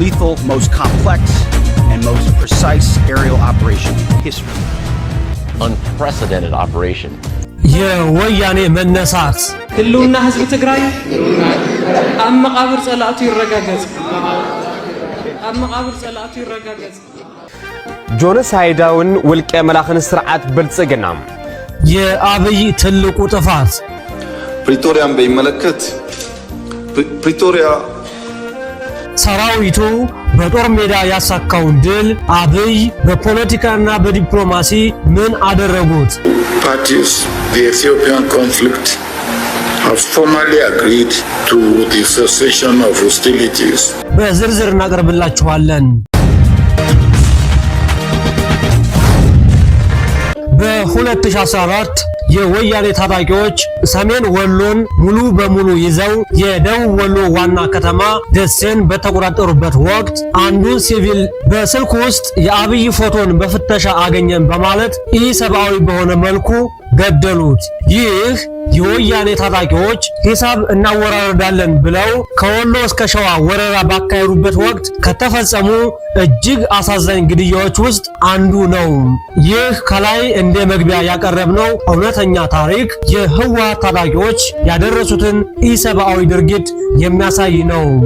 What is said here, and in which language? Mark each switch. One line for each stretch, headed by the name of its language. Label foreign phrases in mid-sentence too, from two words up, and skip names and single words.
English: single most complex and most precise aerial operation in history. Unprecedented operation.
Amharic: የወያኔ መነሳት
Tigrinya: ህልውና ህዝብ ትግራይ ኣብ መቃብር ጸላእቱ ይረጋገጽ ኣብ መቃብር ጸላእቱ ይረጋገጽ ጆኖሳይዳውን ውልቀ መላኽን ስርዓት ብልጽግና
Amharic: የአብይ ትልቁ ጥፋት ፕሪቶሪያን በሚመለከት ፕሪቶሪያ ሰራዊቱ በጦር ሜዳ ያሳካውን ድል አብይ በፖለቲካና በዲፕሎማሲ ምን አደረጉት?
English: Parties, the Ethiopian conflict have formally agreed to the cessation of hostilities.
Amharic: በዝርዝር እናቀርብላችኋለን። በ2014 የወያኔ ታጣቂዎች ሰሜን ወሎን ሙሉ በሙሉ ይዘው የደቡብ ወሎ ዋና ከተማ ደሴን በተቆጣጠሩበት ወቅት አንዱን ሲቪል በስልክ ውስጥ የአብይ ፎቶን በፍተሻ አገኘን በማለት ኢሰብአዊ በሆነ መልኩ ገደሉት። ይህ የወያኔ ታጣቂዎች ሂሳብ እናወራረዳለን ብለው ከወሎ እስከ ሸዋ ወረራ ባካሄዱበት ወቅት ከተፈጸሙ እጅግ አሳዛኝ ግድያዎች ውስጥ አንዱ ነው። ይህ ከላይ እንደ መግቢያ ያቀረብነው እውነተኛ ታሪክ የህወሓት ታጣቂዎች ያደረሱትን ኢሰብአዊ ድርጊት የሚያሳይ ነው።